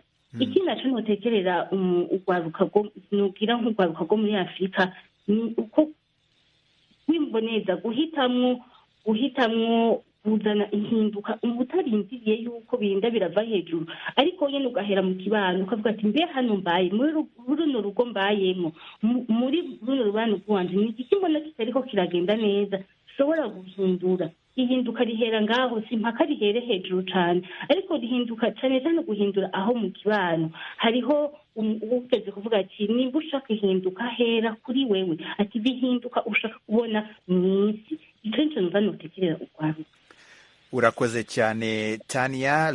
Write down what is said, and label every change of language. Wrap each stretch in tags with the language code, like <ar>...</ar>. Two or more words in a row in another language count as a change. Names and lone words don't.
<rn>Iki nacyo notekerera nugira nk'urwaruka rwo muri Afurika ni uko wimboneza guhitamwo kuzana ihinduka utarindiriye yuko birinda birava hejuru, ariko nyine ugahera mu kibano ukavuga ati mbe hano mbaye muri runo rugo mbayemo, muri runo rubano rwanje ni iki mbona kitariko kiragenda neza, ushobora guhindura. Ihinduka rihera ngaho, si mpaka rihere hejuru cyane, ariko rihinduka cyane cyane guhindura aho mu kibano. Hariho ugeze kuvuga ati niba ushaka ihinduka hera kuri wewe, ati bihinduka ushaka kubona mu isi. Icyo nicyo numva notekerera urwaruka. Urakoze cyane Tania.</rn>